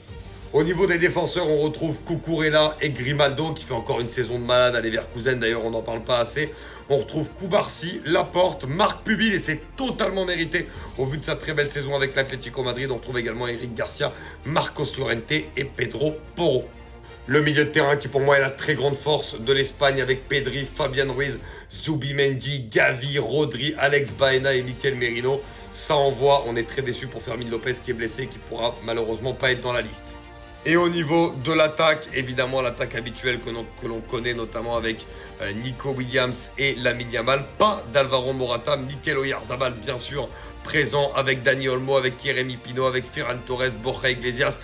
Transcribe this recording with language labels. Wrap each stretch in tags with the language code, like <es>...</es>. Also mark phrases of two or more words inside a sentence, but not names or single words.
<fr>Au niveau des défenseurs, on retrouve Cucurella et Grimaldo qui fait encore une saison de malade à Leverkusen, d'ailleurs on n'en parle pas assez. On retrouve Cubarsí, Laporte, Marc Pubil et c'est totalement mérité au vu de sa très belle saison avec l'Atlético Madrid. On retrouve également Eric Garcia, Marcos Llorente et Pedro Porro. Le milieu de terrain qui pour moi est la très grande force de l'Espagne avec Pedri, Fabian Ruiz, Zubimendi, Gavi, Rodri, Alex Baena et Mikel Merino. Ça envoie, on est très déçu pour Fermín López qui est blessé et qui pourra malheureusement pas être dans la liste. Et au niveau de l'attaque, évidemment l'attaque habituelle que l'on connaît notamment avec Nico Williams et Lamine Yamal. Pas d'Alvaro Morata, Mikel Oyarzabal bien sûr présent avec Dani Olmo, avec Jeremy Pino, avec Ferran Torres, Borja Iglesias.</fr>